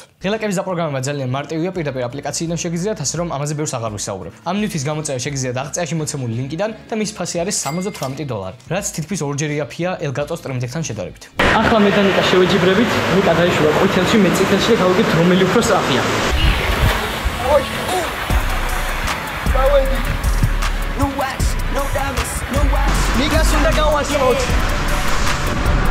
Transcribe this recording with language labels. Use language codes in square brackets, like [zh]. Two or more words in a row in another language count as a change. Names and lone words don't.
[ka] ღილაკების დაპროგრამება ძალიან მარტივია, პირდაპირ აპლიკაციიდან შეგიძლიათ, ასე რომ ამაზე ბევრს აღარ ვისაუბრებ. ამ ნივთის გამოწევა შეგიძლიათ აღწერაში მოცემული ლინკიდან და მის ფასი არის $78, რაც თითქმის ორჯერ იაფია Elgato Stream Deck-თან შედარებით. ახლა მექანიკა შევეჯიბრებით, ნიკა დაიშურა ყვითელში, მე წითელში და გავიგეთ რომელი უფრო სწრაფია. [en] No wax, no diamonds, no wax. [ka] Niggas უნდა გავასწროთ.